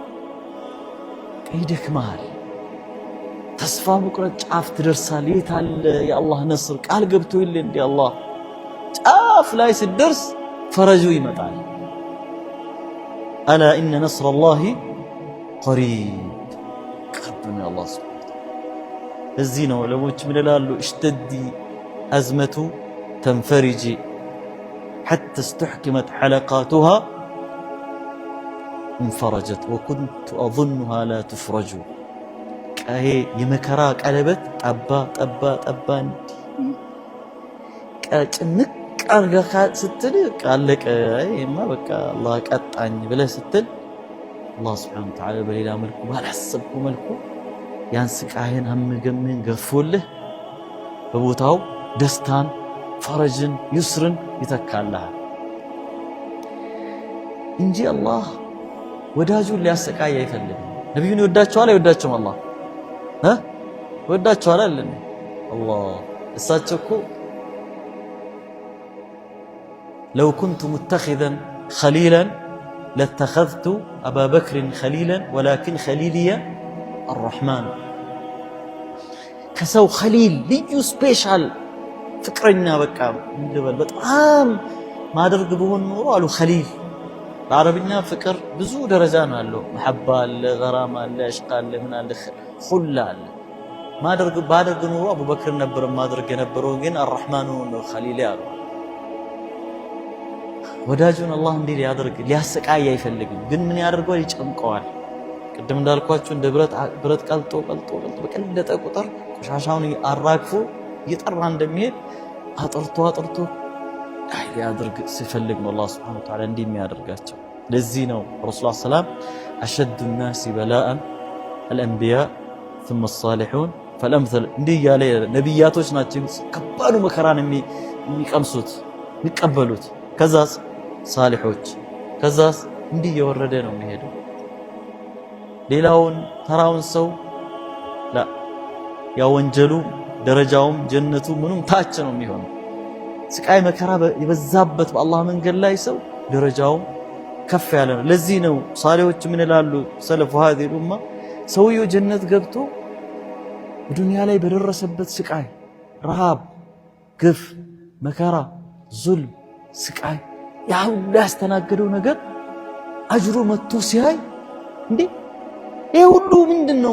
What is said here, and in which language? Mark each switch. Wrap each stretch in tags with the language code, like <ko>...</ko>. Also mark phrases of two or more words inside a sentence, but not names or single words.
<am>ይደክማል። ተስፋ መቁረጥ ጫፍ ትደርሳል። የታለ የአላህ ነስር ቃል ገብቶ ይል እንደ አላህ ጫፍ ላይ ሲደርስ ፈረጁ ይመጣል።</am> <ar>ألا إن نصر الله قريب</ar> <am>ቅርብ ነው</am> <ar>الله سبحانه وتعالى።</ar> <am>እዚህ ነው ለሞች ምን ይላሉ?</am> <ar>اشتدي أزمة تنفرجي حتى استحكمت حلقاتها انفرجت وكنت أظنها لا تفرج</ar> <am>ይሄ የመከራ ቀለበት ጠባ ጠባ</am> <ar>ጠባ</ar> <am>ጭንቅ አርጋ ስትል ቃለቀ ይሄማ በቃ አላህ ቀጣኝ ብለህ ስትል አላህ</am> <ar>سبحانه وتعالى</ar> <am>በሌላ መልኩ ባላሰብኩ መልኩ ያን ስቃይን አምገምን ገፎልህ በቦታው ደስታን ፈረጅን ይስርን ይተካልሃል እንጂ አላህ ወዳጁን ሊያሰቃይ አይፈልግም። ነብዩን ይወዳቸዋል አይወዳቸውም? አላህ ይወዳቸዋል አይደል? አላህ እሳቸው እኮ</am> <ar>لو كنت متخذا خليلا لاتخذت أبا بكر خليلا ولكن خليلي الرحمن كسو</ar> <am>خليل ልዩ ስፔሻል ፍቅረኛ በቃ እንድበል በጣም ማድረግ ቢሆን ኖሮ አሉ ኸሊል በአረብኛ ፍቅር ብዙ ደረጃ ነው ያለው። መሐባ አለ፣ ገራማ አለ፣ እሽቅ አለ፣ ምን አለ፣ ሁላ አለ። ባደርግ ኖሮ አቡበክር ነበር ማድረግ የነበረው ግን አርህማኑ ነው ኸሊል ያለው። ወዳጁን አላህ እንዲህ ሊያደርግ ሊያሰቃይ አይፈልግም። ግን ምን ያደርገዋል? ይጨምቀዋል። ቅድም እንዳልኳችሁ እንደ ብረት ቀልጦ በቀለጠ ቁጥር ቆሻሻውን አራግፎ እየጠራ እንደሚሄድ አጥርቶ ሊያደርግ ሲፈልግ ነው አላህ</am> <ar>سبحانه وتعالى</ar> <am>እንዲህ የሚያደርጋቸው። ለዚህ ነው ረሱል ሰላም</am> <ar>أشد الناس بلاء الانبياء ثم الصالحون فالامثل</ar> <am>እንዲህ ያለ ነብያቶች ናቸው ከባዱ መከራን የሚቀምሱት የሚቀበሉት። ከዛስ ሳሊሖች፣ ከዛስ እንዲህ የወረደ ነው የሚሄደው። ሌላውን ተራውን ሰው ያ ወንጀሉ ደረጃውም ጀነቱ ምኑም ታች ነው የሚሆነው። ስቃይ መከራ የበዛበት በአላህ መንገድ ላይ ሰው ደረጃው ከፍ ያለ ነው። ለዚህ ነው ሳሊሖች ምን ይላሉ?</am> <ar>سلف هذه الامه</ar> <am>ሰውየው ጀነት ገብቶ በዱንያ ላይ በደረሰበት ስቃይ፣ ረሃብ፣ ግፍ፣ መከራ፣ ዙልም፣ ስቃይ ያው ያስተናገደው ነገር አጅሩ መጥቶ ሲያይ እንዴ ይሄ ሁሉ ምንድነው?</am>